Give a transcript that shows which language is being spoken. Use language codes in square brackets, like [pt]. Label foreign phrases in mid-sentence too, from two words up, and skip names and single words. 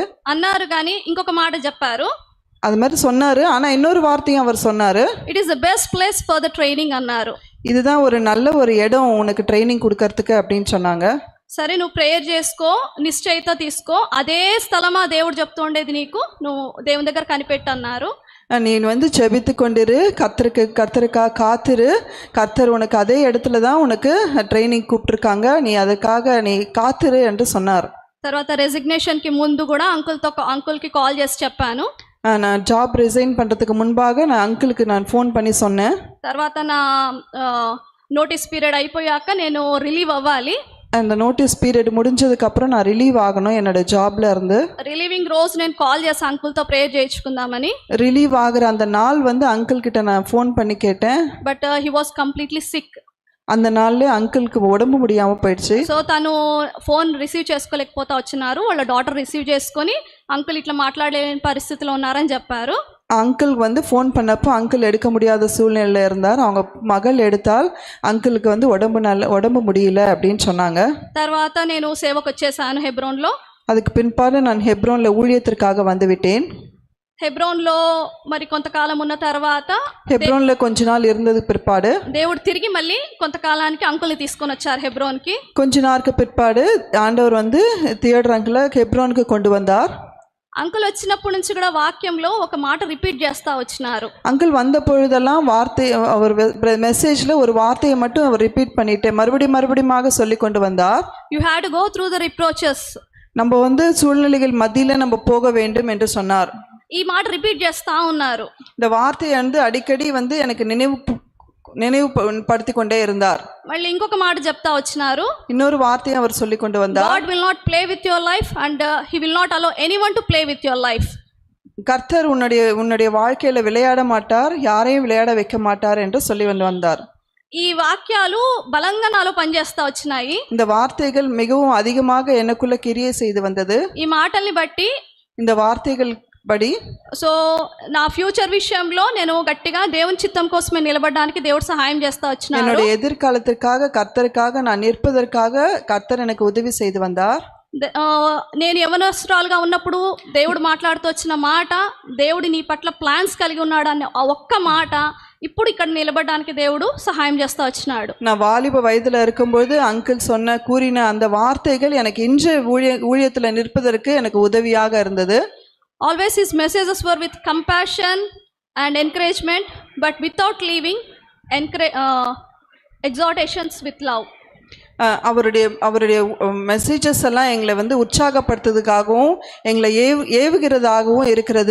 [te] అన్నారు కానీ ఇంకొక మాట చెప్పారు. [ta] அது மாதிரி சொன்னாரு, ஆனால் இன்னொரு வார்த்தையும் அவர் சொன்னாரு, [en] it is the best place for the training అన్నారు. [ta] இதுதான் ஒரு நல்ல ஒரு இடம் உனக்கு ட்ரைனிங் கொடுக்கறதுக்கு அப்படின்னு சொன்னாங்க. [te] సరే నువ్వు ప్రేయర్ చేసుకో, నిశ్చయిత తీసుకో, అదే స్థలమా దేవుడు చెప్తూ ఉండేది నీకు, నువ్వు దేవుని దగ్గర కనిపెట్టు అన్నారు. [ta] நீ வந்து செபித்து கொண்டிரு, கர்த்தருக்காக காத்திரு, கர்த்தர் உனக்கு அதே இடத்துல தான் உனக்கு ட்ரைனிங் கூப்பிட்டுருக்காங்க, நீ அதுக்காக நீ காத்திரு என்று சொன்னார். [te] తర్వాత రెసిగ్నేషన్కి ముందు కూడా అంకుల్కి కాల్ చేసి చెప్పాను. [ta] நான் [en] job resign [ta] பண்ணுறதுக்கு முன்பாக நான் அங்கிளுக்கு நான் ஃபோன் பண்ணி சொன்னேன். [te] తర్వాత నా [en] notice period [te] అయిపోయాక నేను రిలీవ్ అవ్వాలి. [ta] அந்த [en] notice period [ta] முடிஞ்சதுக்கப்புறம் நான் ரிலீவ் ஆகணும் என்னோட ஜாப்ல இருந்து. [te] ரிலீவிங் రోజు నేను కాల్ చేసి అంకుల్తో ప్రేయర్ చేయించుకుందామని. [ta] ரிலீவ் ஆகிற அந்த நாள் வந்து அங்கிள் கிட்ட நான் ஃபோன் பண்ணி கேட்டேன். [en] But he was completely sick. [ta] அந்த நாள்ல அங்கிளுக்கு உடம்பு முடியாமல் போயிடுச்சு. [te] సో తను [en] phone receive [te] చేసుకోలేకపోతా వచ్చినారు. వాళ్ళ [en] daughter receive [te] చేసుకొని అంకుల్ ఇట్లా మాట్లాడలేని పరిస్థితిలో ఉన్నారని చెప్పారు. [ta] அங்கிள் வந்து ஃபோன் பண்ணப்போ அங்கிள் எடுக்க முடியாத சூழ்நிலையில் இருந்தார். அவங்க மகள் எடுத்தால் அங்கிளுக்கு வந்து உடம்பு முடியல அப்படின்னு சொன்னாங்க. [te] తర్వాత నేను సేవకు వచ్చేసాను హెబ్రోన్లో. [ta] அதுக்கு பின்பாடு நான் ஹெப்ரோனில் ஊழியத்திற்காக வந்து விட்டேன். [te] హెబ్రోన్లో మరి కొంతకాలం ఉన్న తర్వాత, హెబ్రోన్లో కొంచె [ta] నాள் இருந்ததுக்கு பிற்பாடு [te] దేవుడు తిరిగి మళ్ళీ కొంతకాలానికి అంకుల్ని తీసుకొని వచ్చారు హెబ్రోన్కి. [ta] கொஞ்ச நாளுக்கு பிற்பாடு ஆண்டவர் வந்து தியோடர் அங்கிளை ஹெப்ரோனுக்கு கொண்டு வந்தார். [te] అంకుల్ వచ్చినప్పటి నుంచి కూడా వాక్యంలో ఒక మాట రిపీట్ చేస్తా వచ్చినారు. [ta] அங்கிள் வந்த பொழுதெல்லாம் வார்த்தை, அவர் மெசேஜ்ல ஒரு வார்த்தையை மட்டும் அவர் ரிப்பீட் பண்ணிட்டு மறுபடியுமாக சொல்லி கொண்டு வந்தார். [en] You had to go through the reproaches. [ta] நம்ம வந்து சூழ்நிலைகள் மத்தியில நம்ம போக வேண்டும் என்று சொன்னார். [te] ఈ మాట రిపీట్ చేస్తా ఉన్నారు. [ta] இந்த வார்த்தையை வந்து அடிக்கடி வந்து எனக்கு நினைவுபடுத்தி கொண்டே இருந்தார். [te] మళ్ళీ ఇంకొక మాట చెప్తా వచ్చినారు. [ta] இன்னொரு வார்த்தையை அவர் சொல்லி கொண்டு வந்தார். [en] God will not play with your life and he will not allow anyone to play with your life. [ta] கர்த்தர் உன்னுடைய வாழ்க்கையில விளையாட மாட்டார், யாரையும் விளையாட வைக்க மாட்டார் என்று சொல்லி வந்தார். [te] ఈ వాక్యాలు బలంగా నాలో పనిచేస్తా వచ్చినాయి. [ta] இந்த வார்த்தைகள் மிகவும் அதிகமாக எனக்குள்ள கிரியை செய்து வந்தது. [te] ఈ మాటల్ని బట్టి, [ta] இந்த வார்த்தைகள் படி, [te] సో నా ఫ్యూచర్ విషయంలో నేను గట్టిగా దేవుని చిత్తం కోసమే నిలబడడానికి దేవుడు సహాయం చేస్తా వచ్చినారు. [ta] என்னுடைய எதிர்காலத்திற்காக கர்த்தருக்காக நான் நிற்பதற்காக கர்த்தர் எனக்கு உதவி செய்து வந்தார். [te] నేను యవనస్తురాలుగా ఉన్నప్పుడు దేవుడు మాట్లాడుతూ వచ్చిన మాట, దేవుడు నీ పట్ల ప్లాన్స్ కలిగి ఉన్నాడు అనే ఆ ఒక్క మాట ఇప్పుడు ఇక్కడ నిలబడడానికి దేవుడు సహాయం చేస్తా వచ్చినాడు. [ta] நான் வாலிப வயதுல இருக்கும்போது அங்கிள் கூறின அந்த வார்த்தைகள் எனக்கு இன்று ஊழியத்தில் நிற்பதற்கு எனக்கு உதவியாக இருந்தது. [en] Always his messages were with compassion and encouragement, but without leaving exhortations with love. [ta] அவருடைய மெசேஜஸ் எல்லாம் எங்களை வந்து உற்சாகப்படுத்துறதுக்காகவும் எங்களை ஏவுகிறதாகவும் இருக்கிறது.